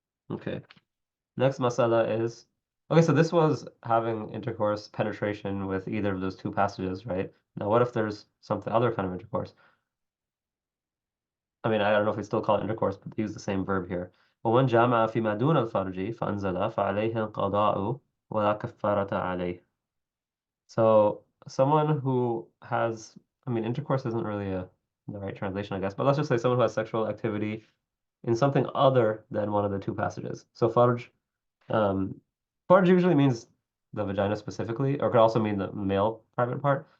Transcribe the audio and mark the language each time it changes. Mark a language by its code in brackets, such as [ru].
[en] Okay. Next masala is, okay, so this was having intercourse, penetration with either of those two passages, right? Now, what if there's something other kind of intercourse? I mean, I don't know if we still call it intercourse, but they use the same verb here. [ar] ومن جامع فيما دون الفرج فأنزل فعليه القضاء ولا كفارة عليه. [en] So someone who has, I mean, intercourse isn't really the right translation, I guess, but let's just say someone who has sexual activity in something other than one of the two passages. So farj, um, farj usually means the vagina specifically, or it could also mean the male private part.